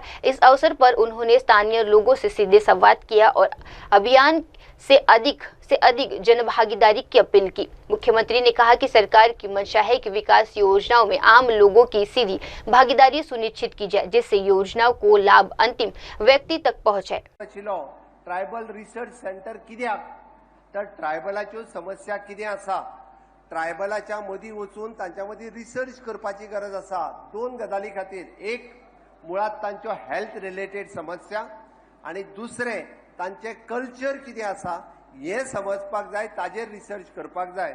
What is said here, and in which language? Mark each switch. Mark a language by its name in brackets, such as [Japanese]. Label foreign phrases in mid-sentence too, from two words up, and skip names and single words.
[Hindi] इस अवसर पर उन्होंने स्थानीय लोगों से सीधे संवाद किया और अभियान से अधिक जन भागीदारी की अपील की। मुख्यमंत्री ने कहा कि सरकार की मंशा है कि विकास योजनाओं में आम लोगों की सीधी भागीदारी सुनिश्चित की जाए, जिससे योजनाओं को लाभ अंतिम व्यक्ति तक पहुंचे। [English] tribal research centre [Konkani] कित्याक तर ट्रायबलाच्यो समस्या कितें आसा, ट्रायबलाच्या मदीं वचून तांच्या मदीं रिसर्च करपाची गरज आसा। दोन गजाली खातीर, एक मुळात तांच्यो [English] health related [Konkani] समस्या आनी दुसरें तांचे कल्चर कितें आसा हे समजपाक जाय, ताजेर रिसर्च करपाक जाय।